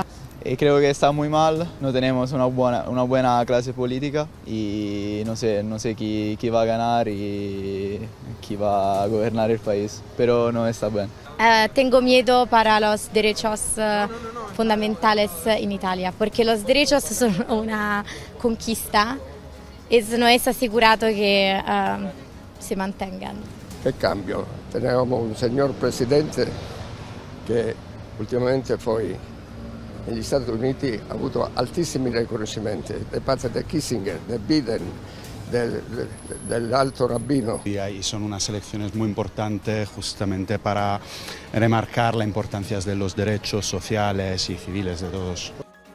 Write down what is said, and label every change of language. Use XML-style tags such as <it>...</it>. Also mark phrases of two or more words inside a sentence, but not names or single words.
<es>Creo que está muy mal, no tenemos una buena clase política y no sé quién va a ganar y quién va a gobernar el país, pero no está bien. Tengo miedo para los derechos fundamentales en Italia, porque los derechos son una conquista y no es asegurado que se mantengan. ¿Qué cambio? Tenemos un señor presidente</es> <it>che ultimamente poi negli Stati Uniti ha avuto altissimi riconoscimenti da parte di Kissinger, di Biden, del alto rabino.</it> <es>Y ahí son unas elecciones muy importantes justamente para remarcar la importancia de los derechos sociales y civiles de todos.</es>